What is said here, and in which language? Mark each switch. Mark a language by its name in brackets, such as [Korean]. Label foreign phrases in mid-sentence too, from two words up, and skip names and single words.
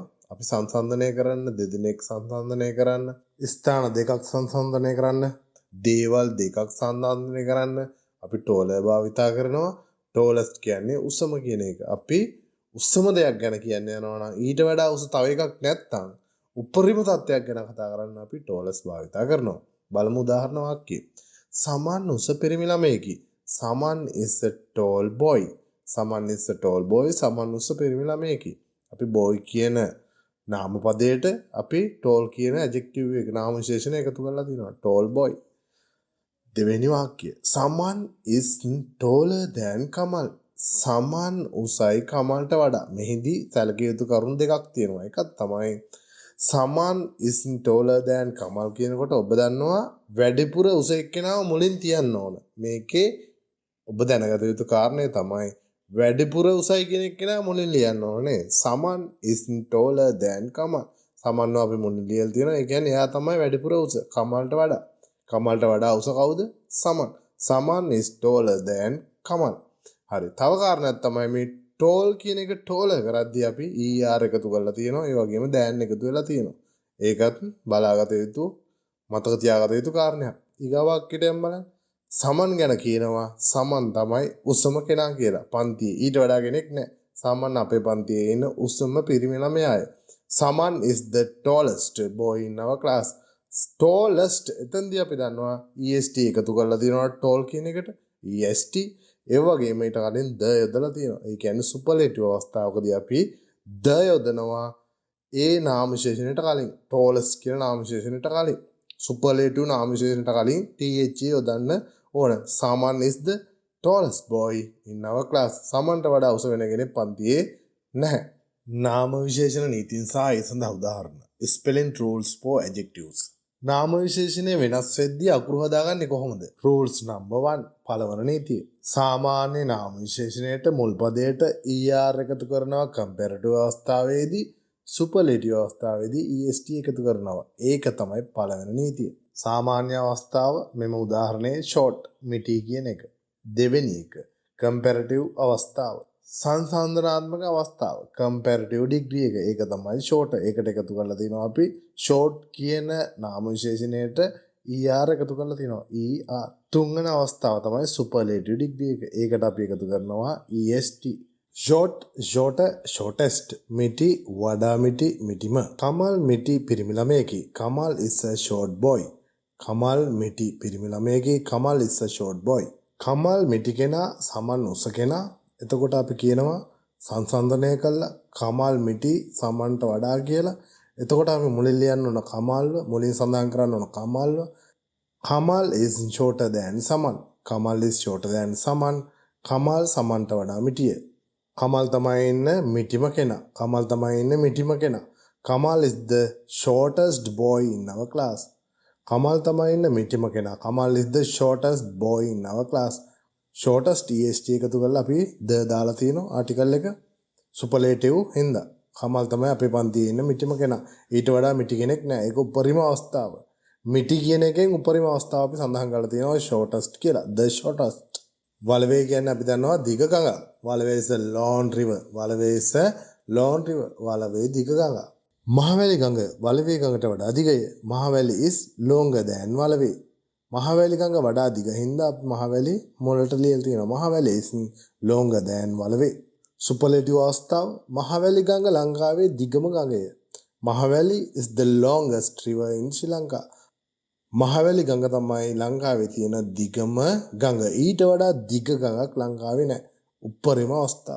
[Sinhala] අපි සංසන්දනය කරන්න දෙදෙනෙක් සංසන්දනය කරන්න ස්ථාන දෙකක් සංසන්දනය කරන්න දේවල් දෙකක් සංසන්දනය කරන්න අපි tall භාවිතා කරනවා. tallest කියන්නේ උසම කියන එක. අපි උසම දෙයක් ගැන කියන්න යනවා නම් ඊට වඩා උස තව එකක් නැත්නම් උපරිම තත්ත්වයක් ගැන කතා කරන්න අපි tallest භාවිතා කරනවා. බලමු උදාහරණ වාක්‍යය. සමන් උස පිරිමි ළමයෙකි. [English] සමන් is a tall boy. සමන් is a tall boy. [Sinhala] සමන් උස පිරිමි ළමයෙකි. අපි boy කියන නාම පදයට අපි tall කියන adjective එක නාම විශේෂණ එකතු කරලා තිනවා. [English] tall boy. [Sinhala] දෙවෙනි වාක්‍යය. [English] Someone is taller than Kamal. [Sinhala] සමන් උසයි කමල්ට වඩා. මෙහිදී සැලකිය යුතු කරුණු දෙකක් තියෙනවා. එකක් තමයි [English] someone is taller than Kamal [Sinhala] කියනකොට ඔබ දන්නවා වැඩිපුර උස එක්කෙනාව මුලින් තියන්න ඕන. මේකේ ඔබ දැනගත යුතු කාරණය තමයි වැඩිපුර උසයි කියන එක්කෙනා මුලින් ලියන්න ඕනේ. [English] someone is taller than Kamal. [Sinhala] සමන්ව අපි මුලින් ලියලා තියෙනවා. ඒ කියන්නේ එයා තමයි වැඩිපුර උස කමල්ට වඩා. කමල්ට වඩා උස කවුද? සමන්. සමන් [English] is taller than Kamal. [Sinhala] හරි. තව කාරණයක් තමයි මේ tall කියන එක taller කරද්දී අපි er එකතු කරලා තියෙනවා. ඒ වගේම than එකතු වෙලා තියෙනවා. ඒකත් බලාගත යුතු මතක තියාගත යුතු කාරණයක්. ඊගා වාක්‍යයට යන්න බලන්න. සමන් ගැන කියනවා සමන් තමයි උසම කෙනා කියලා. පන්තියේ ඊට වඩා කෙනෙක් නැහැ. සමන් අපේ පන්තියේ ඉන්න උසම පිරිමි ළමයාය. [English] සමන් is the tallest boy in our class. [Sinhala] tallest එතෙන්දී අපි දන්නවා est එකතු කරලා තියෙනවා tall කියන එකට. est ඒ වගේම ඊට කලින් the යොදලා තියෙනවා. ඒ කියන්නේ superlative අවස්ථාවකදී අපි the යොදනවා ඒ නාම විශේෂණයට කලින්. tallest කියන නාම විශේෂණයට කලින්. superlative නාම විශේෂණයට කලින් th යොදන්න ඕන. [English] Someone is the tallest boy in our class. [Sinhala] සමන්ට වඩා උස වෙන කෙනෙක් පන්තියේ නැහැ. නාම විශේෂණ නීතින් සහ ඒ සඳහා උදාහරණ. [English] spelling rules for adjectives. [Sinhala] නාම විශේෂණය වෙනස් වෙද්දී අකුරු හදාගන්නේ කොහොමද? [English] rules number 1 [Sinhala] පළවන නීතිය. සාමාන්‍ය නාම විශේෂණයට මුල් පදයට er එකතු කරනවා comparative අවස්ථාවේදී superlative අවස්ථාවේදී est එකතු කරනවා. ඒක තමයි පළවෙනි නීතිය. සාමාන්‍ය අවස්ථාව මෙම උදාහරණයේ short මිටි කියන එක. දෙවෙනි එක comparative අවස්ථාව. සංසන්දනාත්මක අවස්ථාව [English] comparative degree [Sinhala] එක. ඒක තමයි short. ඒකට එකතු කරලා තිනවා අපි short කියන නාම විශේෂණයට er එකතු කරලා තිනවා. er. තුන්වෙනි අවස්ථාව තමයි [English] superlative degree [Sinhala] එක. ඒකට අපි එකතු කරනවා est. [English] short, shorter, shortest. [Sinhala] මිටි වඩා මිටි මිටිම. කමල් මිටි පිරිමි ළමයෙකි. [English] කමල් is a short boy. [Sinhala] කමල් මිටි පිරිමි ළමයෙකි. [English] කමල් is a short boy. [Sinhala] කමල් මිටි කෙනා සමන් උස කෙනා. එතකොට අපි කියනවා සංසන්දනය කළා කමල් මිටි සමන්ට වඩා කියලා. එතකොට අපි මුලින් ලියන්න ඕන කමල්ව, මුලින් සඳහන් කරන්න ඕන කමල්ව. [English] කමල් is shorter than සමන්. කමල් is shorter than සමන්. [Sinhala] කමල් සමන්ට වඩා මිටිය. කමල් තමයි ඉන්න මිටිම කෙනා. කමල් තමයි ඉන්න මිටිම කෙනා. [English] කමල් is the shortest boy in our class. [Sinhala] කමල් තමයි ඉන්න මිටිම කෙනා. [English] කමල් is the shortest boy in our class. [Sinhala] shortest est එකතු කරලා අපි the දාලා තියෙනවා ආටිකල් එක. superlative හින්දා. කමල් තමයි අපේ පන්තියේ ඉන්න මිටිම කෙනා. ඊට වඩා මිටි කෙනෙක් නෑ. ඒක උපරිම අවස්ථාව. මිටි කියන එකෙන් උපරිම අවස්ථාව අපි සඳහන් කරලා තියෙනවා shortest කියලා. [English] the shortest. [Sinhala] වලවේ කියන්නේ අපි දන්නවා දිග ගඟ. වලවේ [English] is a long river. වලවේ is a long river. [Sinhala] වලවේ දිග ගඟ. මහවැලි ගඟ වලවේ ගඟට වඩා දිගය. මහවැලි [English] is longer than [Sinhala] වලවේ. මහවැලි ගඟ වඩා දිග හින්දා අපි මහවැලි මොළට ලියලා තියෙනවා. මහවැලි [English] is longer than [Sinhala] වලවේ. superlative අවස්ථාව මහවැලි ගඟ ලංකාවේ දිගම ගඟය. [English] Mahavali is the longest river in Sri Lanka. [Sinhala] මහවැලි ගඟ තමයි ලංකාවේ තියෙන දිගම ගඟ. ඊට වඩා දිග ගඟක් ලංකාවේ නැහැ. උප්පරිම අවස්ථාව.